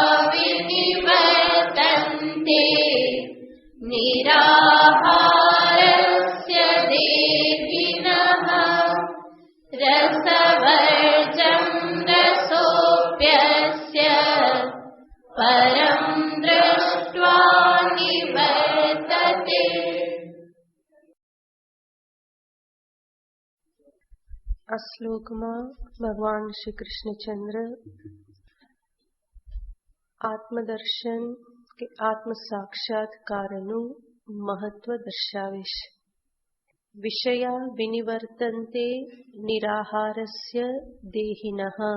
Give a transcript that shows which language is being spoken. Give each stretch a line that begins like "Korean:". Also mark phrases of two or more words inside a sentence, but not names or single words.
Sanskrit: विनिवर्तन्ते निराहारस्य देहिनः रसवर्जं रसोऽप्यस्य परं दृष्ट्वा निवर्तते।
Gujarati: આ શ્લોકમાં ભગવાન શ્રી કૃષ્ણચંદ્ર આત્મદર્શન કે આત્મ સાક્ષાત્કારનું મહત્વ દર્શાવે છે.
Sanskrit: विषया विनिवर्तन्ते निराहारस्य देहिनः.